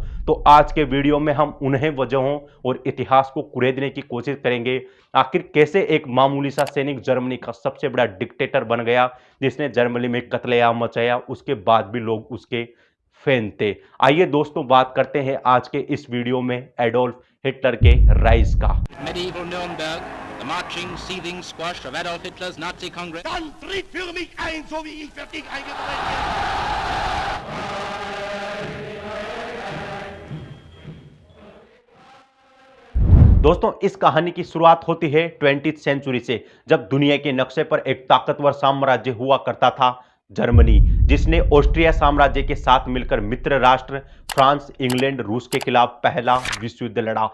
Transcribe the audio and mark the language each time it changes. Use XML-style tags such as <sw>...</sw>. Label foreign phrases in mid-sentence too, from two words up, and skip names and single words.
<hi>तो आज के वीडियो में हम उन्हें वजहों और इतिहास को कुरेदने की कोशिश करेंगे। आखिर कैसे एक मामूली सा सैनिक जर्मनी का सबसे बड़ा डिक्टेटर बन गया, जिसने जर्मनी में कत्लेआम मचाया, उसके बाद भी लोग उसके फैन थे। आइए दोस्तों बात करते हैं आज के इस वीडियो में एडोल्फ हिटलर के राइज का।</hi> <en>Medieval Nürnberg, the marching, seething squash of Adolf Hitler's Nazi Congress.</en> <de>Dann tritt für mich ein, so wie ich für dich eingetreten bin.</de> <hi>दोस्तों इस कहानी की शुरुआत होती है 20वीं सेंचुरी से, जब दुनिया के नक्शे पर एक ताकतवर साम्राज्य हुआ करता था, जर्मनी, जिसने ऑस्ट्रिया साम्राज्य के साथ मिलकर मित्र राष्ट्र फ्रांस, इंग्लैंड, रूस के खिलाफ पहला विश्व युद्ध लड़ा।</hi>